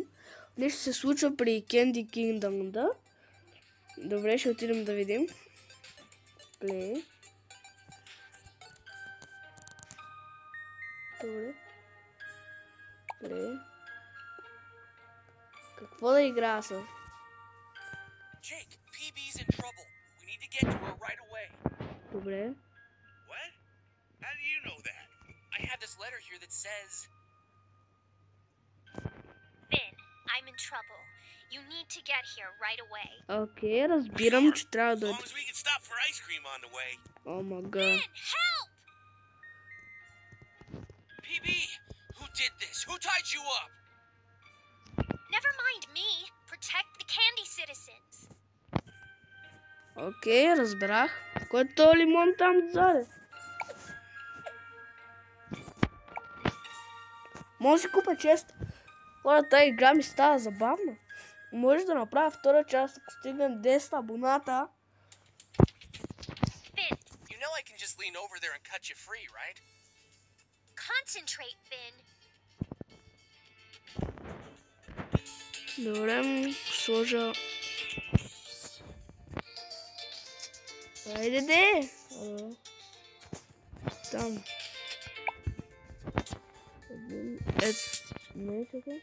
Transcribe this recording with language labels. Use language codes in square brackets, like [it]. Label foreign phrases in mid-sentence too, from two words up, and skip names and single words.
[bg] Нещо се случва при Candy Kingdom, да? Добре, ще отидем да видим. Play. Добре. Play. Какво да играя с? [en] Jake, PB's in trouble. We need to get to her right away. [bg] Добре. [en] What? How do you know that? I have this letter here that says... Finn, I'm in trouble. You need to get here right away. [bg] Окей, разбирам, че трябва [en] As [bg] да... [en] long as we can stop for ice cream on the way. [bg] О, мага. [en] Finn, help! PB, who did this? Who tied you up? Never mind me. Protect the candy citizens. [bg] Окей, разбрах. Кой е този лимон там отзаде? Може да си купа чест. Хора, тази игра ми става забавна. Може да направя втора част, ако стигнем 10 абоната. [en] Finn, You know I can just lean over there and cut you free, right? concentrate, Finn. [bg] Добре, сложа... Айде де! Там. Не, чакай.